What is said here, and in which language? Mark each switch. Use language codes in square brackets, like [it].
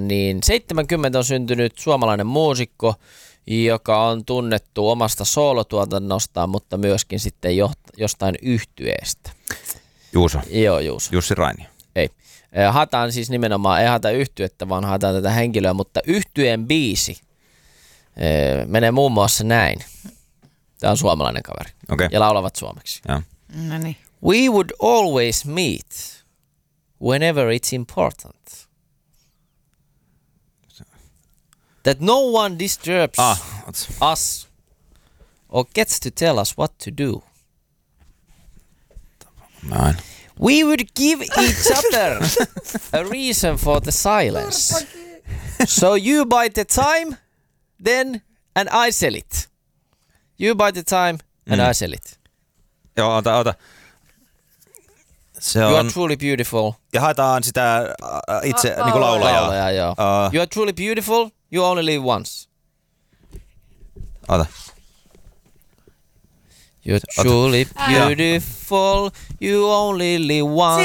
[fi] Niin 70 on syntynyt suomalainen muusikko, joka on tunnettu omasta soolotuotannostaan, mutta myöskin sitten jostain yhtyeestä. Juuso. Joo, Juuso. Jussi Rainio. Ei. Haetaan siis nimenomaan, ei haeta yhtyettä, vaan haetaan tätä henkilöä, mutta yhtyeen biisi menee muun muassa näin. Tämä on suomalainen kaveri. Okay. Ja laulavat suomeksi. No niin. [en] We would always meet whenever it's important. That no one disturbs us or gets to tell us what to do. [de] Nein. [en] We would give each other a reason for the silence. So you buy the time, then and I sell it. You buy the time and I sell it. [fi] Joo, ota. Se on... [en] You are truly beautiful. [fi] Ja haetaan sitä itse niin kuin laulajaa. Laulajaa, joo. [en] You are truly beautiful, you only live once. [fi] Ota. [en] You are truly beautiful, you only live one